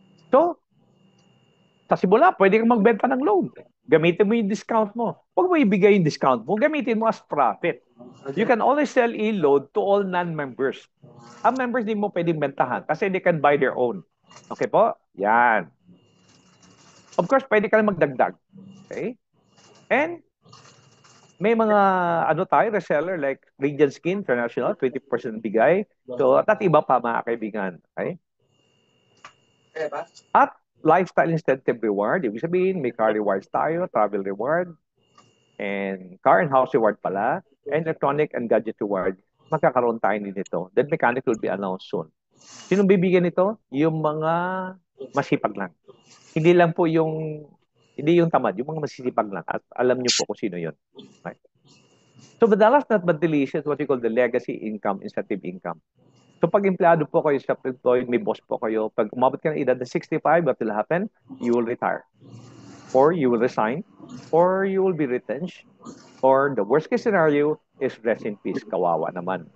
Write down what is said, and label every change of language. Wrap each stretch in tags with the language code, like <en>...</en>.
<tl>So, sa simula, pwede kang magbenta ng loan. Gamitin mo yung discount mo. Huwag mo ibigay yung discount mo, gamitin mo</tl> <en>as profit. You can only sell e-loan to all non-members.</en> <tl>Ang members din mo pwedeng bentahan kasi</tl> <en>they can buy their own.</en> <tl>Okay po? Yan. Of course, pwede ka lang magdagdag. Okay? And may mga tayo, reseller like Radiant Skin International, 20% bigay. So, at iba pa mga kaibigan. Okay?</tl> <en>At lifestyle incentive reward,</en> <tl>ibig sabihin, may</tl> <en>car rewards tayo, travel reward, and car and house reward pala, and electronic and gadget reward.</en> <tl>Magkakaroon tayo nito.</tl> <en>That mechanic will be announced soon.</en> <tl>Sinong bibigyan nito? Yung mga masipag lang. Hindi lang po hindi yung tamad, yung mga masisipag lang. At alam niyo po kung sino yun. Right?</tl> <en>So, but the last not but the least is what we call the legacy income, incentive income.</en> <tl>So, pag empleyado po kayo, self-employed, may boss po kayo, pag umabot ka ng edad na 65,</tl> <en>what will happen? You will retire. Or you will resign. Or you will be retrenched. Or the worst case scenario is rest in peace,</en> <tl>kawawa naman.</tl>